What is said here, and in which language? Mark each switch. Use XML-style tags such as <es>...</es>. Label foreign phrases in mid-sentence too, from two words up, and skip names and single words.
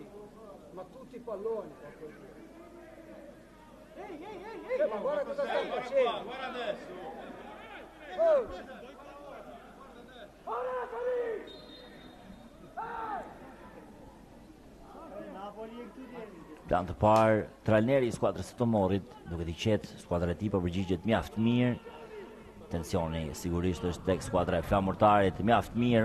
<it>Ma tutti i palloni. Ma guarda cosa stai facendo. Guarda adesso.</it> <sq>Plan të parë, trajneri i skuadrës së Tomorit, duke t'i qetë skuadra e tij përgjigjet mjaft mirë. Tensioni sigurisht është tek skuadra e flamurtarit, mjaft mirë.</sq>